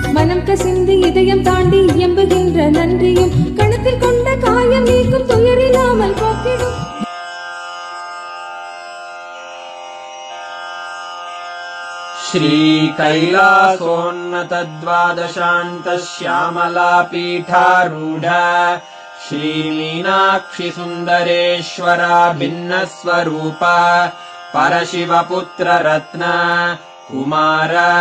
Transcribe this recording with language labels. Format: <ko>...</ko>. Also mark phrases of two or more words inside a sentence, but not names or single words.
<ta>மனம் கசிந்து இதயம் தாண்டி எம்புகின்ற நன்றியும் கணத்தில் கொண்ட காயம் நீக்கும் துயரில்லாமல் போக்கிடும்.</ta> <sa>श्री कैलासोन्नत द्वादशान्त श्यामलापीठारूढ श्री मीनाक्षि सुन्दरेश्वरा भिन्न स्वरूप परशिवपुत्र रत्न कुमार</sa>